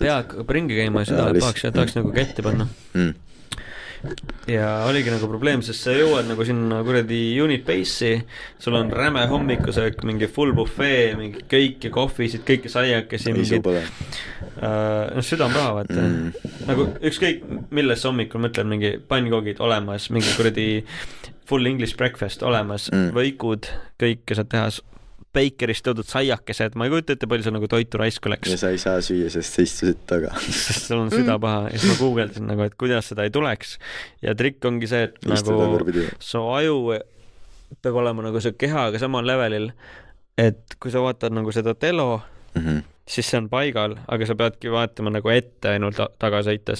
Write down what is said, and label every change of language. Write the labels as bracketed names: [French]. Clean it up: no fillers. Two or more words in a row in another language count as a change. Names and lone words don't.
[Estonian] Pea hakkab ringi käima ja seda pahaks ja tahaks nagu ketti panna ja oligi nagu probleem, sest sa jõuad nagu sinna kuradi [English] unit base'i, [Estonian] sul on räme hommikusöök, mingi [English] full buffet, [Estonian] mingi kõik ja kohvisid, kõik ja saiakesi mingid süda on paha vaata nagu ükskõik milles hommikul mõtled, mingi pannkoogid olemas, mingi kuradi [English] full English breakfast [Estonian] olemas võikud, kõike saad teha bakerist toodud saiakesed, ma ei kujuta ette palju see nagu toitu raisku läks ja sa ei saa süüa, sest sa istusid taga sest sul on süda paha ja siis ma guugeldasin nagu, et kuidas seda ei tuleks ja trikk ongi see, et nagu su aju peab olema nagu su kehaga samal levelil, et kui sa vaatad nagu seda telo siis see on paigal, aga sa peadki vaatama nagu ette ainult taga sõites.